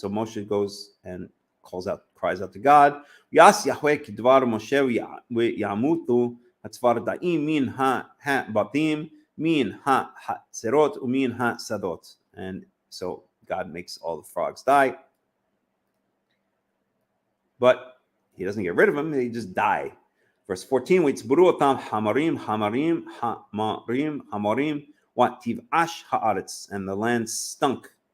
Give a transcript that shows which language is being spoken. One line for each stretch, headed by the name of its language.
English: So Moshe goes and cries out to God.
Hebrew: ויעש יהוה כדבר משה וימותו הצפרדעים מן הבתים מן החצרות ומן השדות.
English: And so God makes all the frogs die. But he doesn't get rid of them, they just die. Verse 14,
Hebrew: ויצברו אותם חמרים, חמרים, חמרים, חמרים, ותבאש הארץ,
English: and the land stunk.